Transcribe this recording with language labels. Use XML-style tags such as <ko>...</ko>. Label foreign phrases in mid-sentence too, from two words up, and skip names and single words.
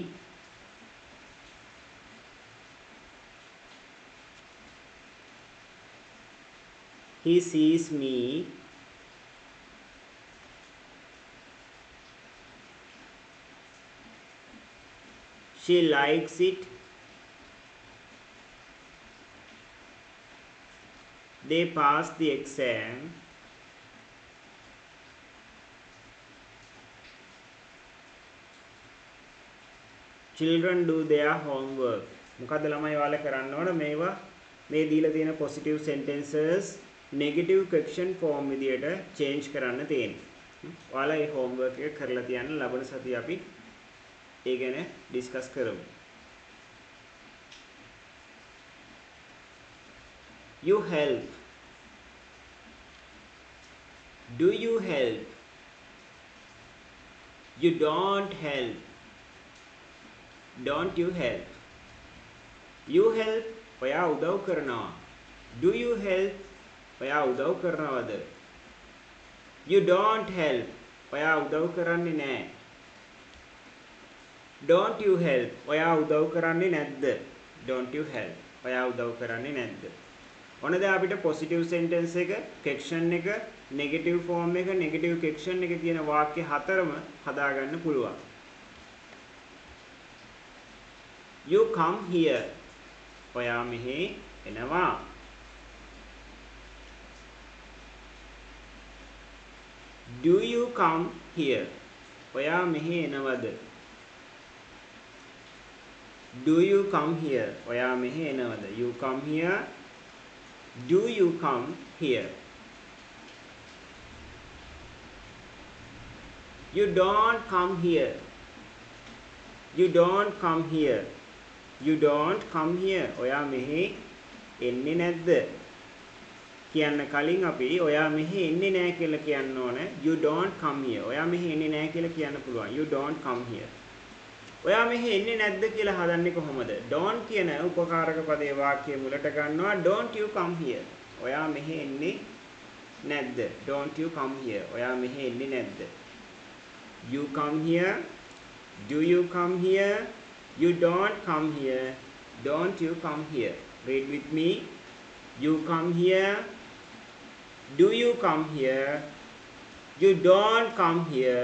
<en>he sees me, she likes it, they pass the exam, children do their homework.</en> <si>මොකද්ද ළමයි ඔයාලා කරන්න ඕන මේවා මේ දීලා තියෙන</si> <en>positive sentences negative question form</en> <si>විදියට change කරන්න තියෙනවා. ඔයාලා මේ homework එක කරලා තියන්න ලබන සතිය අපි ඒ ගැන discuss කරමු.</si> <en>You help. Do you help? You don't help. Don't you help? You help.</en> <si>ඔයා උදව් කරනවා.</si> <en>Do you help?</en> <si>ඔයා උදව් කරනවද?</si> <en>You don't help.</en> <si>ඔයා උදව් කරන්නේ නැහැ.</si> <en>Don't you help?</en> <si>ඔයා උදව් කරන්නේ නැද්ද?</si> <en>Don't you help?</en> <si>ඔයා උදව් කරන්නේ නැද්ද? ඔන්න දැන් අපිට</si> <en>positive sentence</en> <si>එක, question එක,</si> <en>negative form</en> <si>එක,</si> <en>negative question</en> <si>එක කියන වාක්‍ය හතරම හදාගන්න පුළුවන්.</si> <en>You come here.</en> <si>ඔයා මෙහි එනවා.</si> <en>Do you come here?</en> <si>ඔයා මෙහි එනවද?</si> <en>Do you come here?</en> <si>ඔයා මෙහි එනවද?</si> <en>You come here. Do you come here? You don't come here. You don't come here. You don't come here.</en> <si>ඔයා මෙහි එන්නේ නැද්ද? කියන්න කලින් අපි ඔයා මෙහි එන්නේ නැහැ කියලා කියන්න ඕනේ.</si> <en>You don't come here.</en> <si>ඔයා මෙහි එන්නේ නැහැ කියලා කියන්න පුළුවන්.</si> <en>You don't come here.</en> <si>ඔයා මෙහි එන්නේ නැද්ද කියලා හදන්නේ කොහොමද? don't කියන උපකාරක පදේ වාක්‍යයේ මුලට ගන්නවා</si> <en>don't you come here.</en> <si>ඔයා මෙහි එන්නේ නැද්ද?</si> <en>don't you come here.</en> <si>ඔයා මෙහි එන්නේ නැද්ද?</si> <en>You come here. Do you come here? You don't come here. Don't you come here. Read with me. You come here. Do you come here? You don't come here.</en>